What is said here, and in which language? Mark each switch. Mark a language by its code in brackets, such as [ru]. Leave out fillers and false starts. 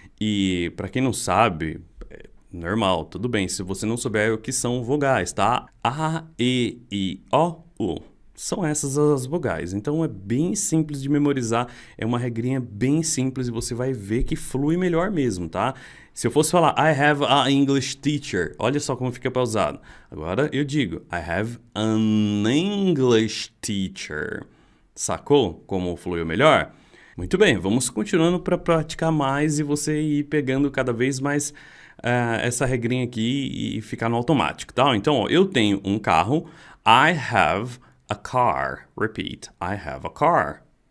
[pt] E para quem não sabe, é normal, tudo bem, se você não souber o que são vogais, tá? A, E, I, O, U. São essas as vogais, então é bem simples de memorizar, é uma regrinha bem simples e você vai ver que flui melhor mesmo, tá? Se eu fosse falar [en] I have a English teacher, [pt] olha só como fica pausado. Agora eu digo [en] I have an English teacher. [pt] Sacou como fluiu melhor? Muito bem, vamos continuando para praticar mais e você ir pegando cada vez mais essa regrinha aqui e ficar no automático, tá? Então, ó, eu tenho um carro, [en] I have a car. Repeat. I have a car.